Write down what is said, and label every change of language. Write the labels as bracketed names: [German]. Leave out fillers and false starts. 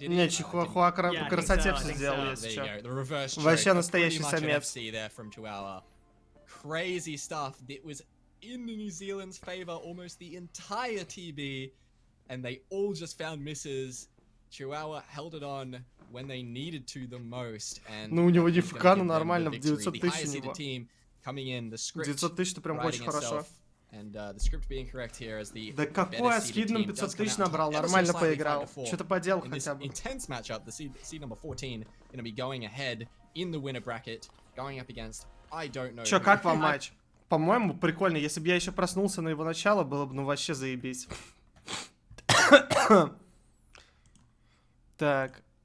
[Russian] Не, Chihuahua по красоте все сделал, если что. Вообще настоящий самец. [English] There from Chihuahua. Crazy stuff. It was in New Zealand's favor almost the entire TB, and they all just found misses. Chihuahua held it on when they needed to the most. And [Russian] ну, у него ДФК, ну нормально, в 900 тысяч у него. [English] Coming in, the script [Russian] 900 тысяч, это прям очень хорошо. [English] And the script being correct here as the [Russian] да какой скидным 500 тысяч набрал, нормально поиграл. Что-то поделал хотя бы. [English] Intense matchup, the seed number 14 gonna be going ahead in the winner bracket, going up against I don't know. [Russian] Чё, как вам матч? По-моему, прикольно. Если бы я еще проснулся на его начало, было бы ну вообще заебись. Так.